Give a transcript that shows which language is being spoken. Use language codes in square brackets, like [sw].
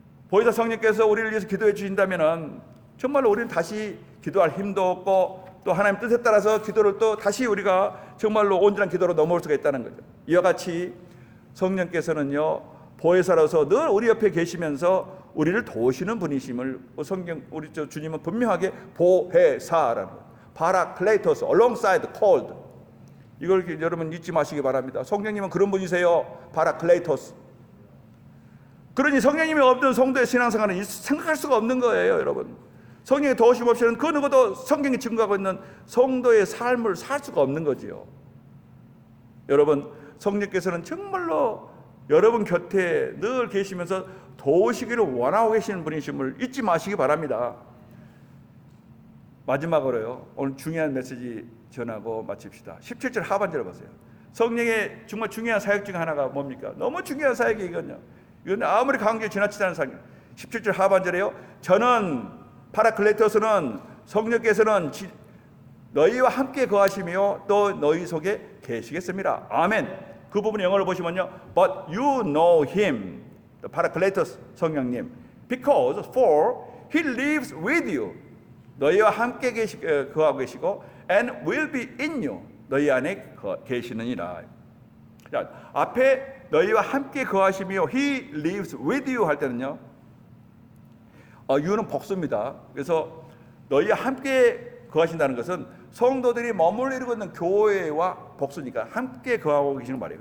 [ko] 보혜사 성령께서 우리를 위해서 기도해 주신다면 정말로 우리는 다시 기도할 힘도 없고, 또 하나님 뜻에 따라서 기도를 또 다시 우리가 정말로 온전한 기도로 넘어올 수가 있다는 거죠. 이와 같이 성령께서는요, 보혜사로서 늘 우리 옆에 계시면서 우리를 도우시는 분이심을 성경, 우리 주님은 분명하게 보혜사라는 거예요. [en] 파라클레이토스, alongside, called. [ko] 이걸 여러분 잊지 마시기 바랍니다. 성령님은 그런 분이세요. 파라클레이토스. 그러니 성령님이 없는 성도의 신앙생활은 생각할 수가 없는 거예요, 여러분. 성령의 도우심 없이는 그 누구도 성경이 증거하고 있는 성도의 삶을 살 수가 없는 거지요. 여러분, 성령께서는 정말로 여러분 곁에 늘 계시면서 도우시기를 원하고 계시는 분이심을 잊지 마시기 바랍니다. 마지막으로요, 오늘 중요한 메시지 전하고 마칩시다. 17절 하반절을 보세요. 성령의 정말 중요한 사역 중 하나가 뭡니까? 너무 중요한 사역이 이거든요. 이건 아무리 강조해 지나치지 않은 사역. 17절 하반절에요, 저는 파라클레토스는 성령께서는 너희와 함께 거하시며 또 너희 속에 계시겠습니다. 아멘. [en] 그 부분 영어로 보시면요, but you know him, 파라클레토스 성령님, because for he lives with you. [ko] 너희와 함께 거하고 계시고 [en] and will be in you. [ko] 너희 안에 계시느니라. 자, 앞에 너희와 함께 거하시며 [en] he lives with you [ko] 할 때는요, you는 복수입니다. 그래서 너희와 함께 거하신다는 것은 성도들이 머물러 이루고 있는 교회와 복수니까 함께 거하고 계시는 말이에요.